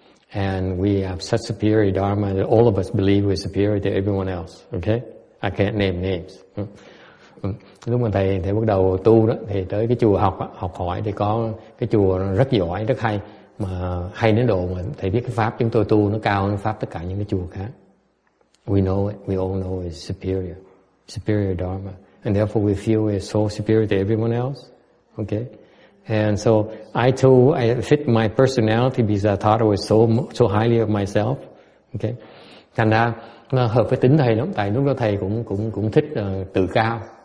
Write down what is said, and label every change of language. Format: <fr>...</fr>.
<en>And we have such superior dharma that all of us believe we're superior to everyone else. Okay, I can't name names.</en> <vi>Lúc mà thầy bắt đầu tu đó, thì tới cái chùa học hỏi thì có cái chùa rất giỏi, rất hay, mà hay đến độ mà thầy biết cái pháp chúng tôi tu nó cao hơn pháp tất cả những cái chùa khác.</vi> <en>We know it. We all know it's superior dharma, and therefore we feel we're so superior to everyone else. Okay, and so I fit my personality because I thought I was so highly of myself.</en> <vi>Okay, thành ra nó hợp với tính thầy lắm, tại lúc đó thầy cũng thích tự cao.</vi>